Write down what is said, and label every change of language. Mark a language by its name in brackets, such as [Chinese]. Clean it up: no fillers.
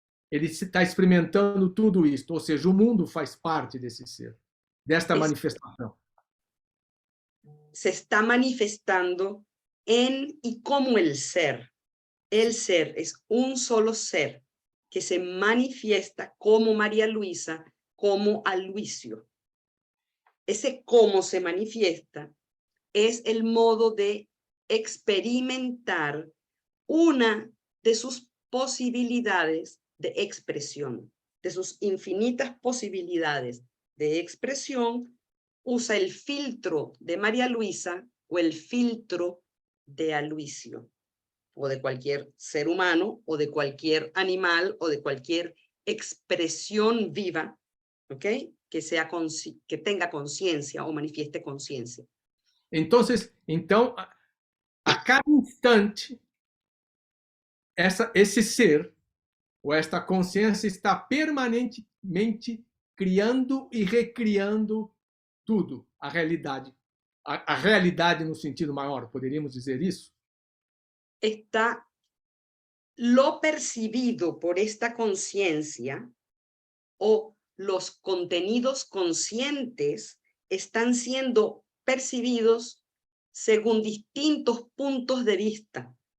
[Portuguese] Ele está experimentando tudo isso, ou seja, o mundo faz parte desse ser, desta manifestação. [Spanish] Se está manifestando en y como el ser. El ser es un solo ser que se manifiesta como María Luisa, como Aloisio. Ese cómo se manifiesta es el modo de experimentar una de sus posibilidades de expresión, de sus infinitas posibilidades de expresión. Usa el filtro de María Luisa o el filtro de Aloisio, o de cualquier ser humano, o de cualquier animal, o de cualquier expresión viva, ¿ok? Que tenga conciencia o manifieste conciencia. [Portuguese] Então, a cada instante, esse ser, ou esta consciência, está permanentemente criando e recriando tudo, a realidade. A realidade no sentido maior, poderíamos dizer isso? [Spanish] Está lo percibido por esta conciencia o los contenidos conscientes están siendo percibidos según distintos puntos de vista,